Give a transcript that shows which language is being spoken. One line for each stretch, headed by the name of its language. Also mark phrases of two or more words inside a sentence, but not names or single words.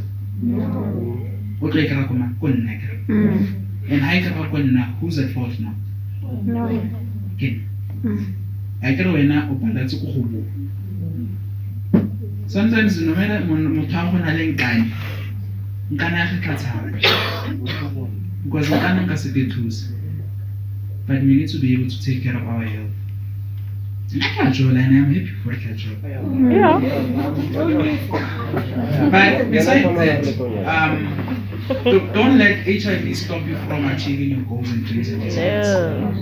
English: No. And who's at fault now? No. Okay. Sometimes no matter
Southern Sotho: nkana ya tla tshaba because nkana nka se thusa.
English: But we need to be able to take care of our health. And I can't join, and I'm happy for a job. Yeah. But besides that, don't let HIV stop you from achieving your goals and dreams and desires.